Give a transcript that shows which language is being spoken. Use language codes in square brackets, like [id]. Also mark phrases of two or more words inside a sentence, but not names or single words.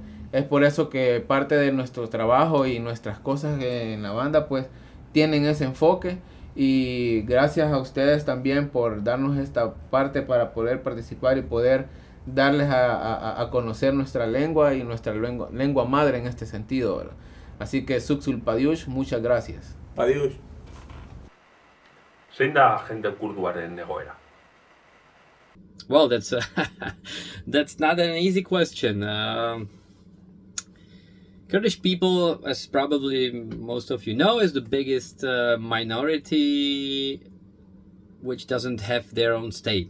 [es] Es por eso que parte de nuestro trabajo y nuestras cosas en la banda pues tienen ese enfoque, y gracias a ustedes también por darnos esta parte para poder participar y poder darles a conocer nuestra lengua y nuestra lengua madre en este sentido, ¿verdad? Así que Suksul Padiush, muchas gracias. Padiush. [eu] Zein da jende kurduaren egoera? [en] Well, that's not an easy question. Kurdish people, as probably most of you know, is the biggest minority which doesn't have their own state.